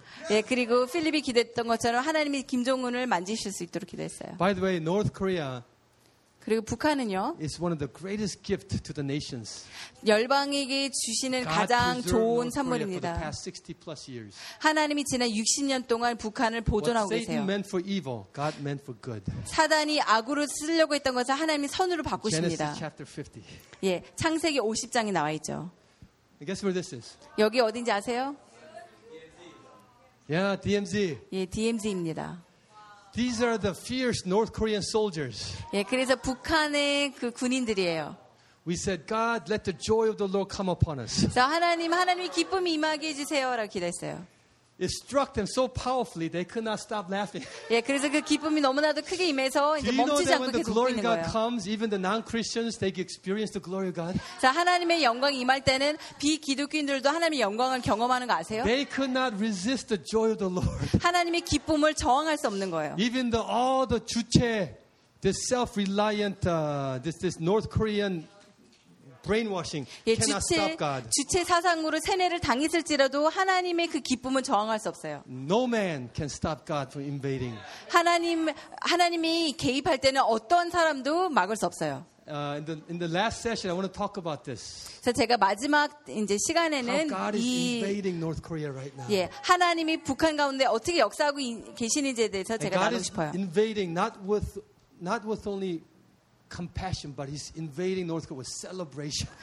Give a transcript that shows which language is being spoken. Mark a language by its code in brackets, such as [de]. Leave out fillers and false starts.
[ko] 예, 그리고 필립이 기대했던 것처럼 하나님이 김정은을 만지실 수 있도록 기도했어요. [en] By the way, North Korea [ko] 그리고 북한은요. [en] It's one of the greatest gift to the nations. [ko] 열방에게 주시는 가장 좋은 선물입니다. 하나님이 지난 60년 동안 북한을 보존하고 계세요. [en] Satan meant for evil, God meant for good. [ko] 사단이 악으로 쓰려고 했던 것을 하나님이 선으로 바꾸십니다. [en] Genesis chapter 50. [ko] 예, 창세기 50장에 나와 있죠. [en] Guess where this is? [ko] 여기 어딘지 아세요? [en] Yeah, DMZ. [ko] 예, DMZ입니다. [en] These are the fierce North Korean soldiers. [ko] 예, 그래서 북한의 그 군인들이에요. [en] We said, God, let the joy of the Lord come upon us. [ko] 자, 하나님, 하나님이 기쁨이 임하게 해주세요라고 기도했어요. [en] It struck them so powerfully they could not stop laughing. [ko] 예, 그래서 그 기쁨이 너무나도 크게 임해서 이제 멈추지 않고 계속 웃고 있는 거예요. [en] When the glory of God comes, even the non-Christians they experience the glory of God. [ko] 자, 하나님의 영광이 임할 때는 비기독교인들도 하나님의 영광을 경험하는 거 아세요? [en] They could not resist the joy of the Lord. [ko] 하나님의 기쁨을 저항할 수 없는 거예요. [en] Even the all the 주체, this self-reliant, this North Korean. Brainwashing. [ko] 예, 주체 사상으로 세뇌를 당했을지라도 하나님의 그 기쁨은 저항할 수 없어요. [en] No man can stop God from invading. [ko] 하나님이 개입할 때는 어떤 사람도 막을 수 없어요. [en] In the last session, I want to talk about this. [ko] 그래서 제가 마지막 이제 시간에는 [en] How God is invading North Korea right now. [ko] 예, 하나님이 북한 가운데 어떻게 역사하고 계시는지에 대해서 제가 나누고 싶어요. [en] God is invading not with only. Compassion, but he's invading North Korea with celebration.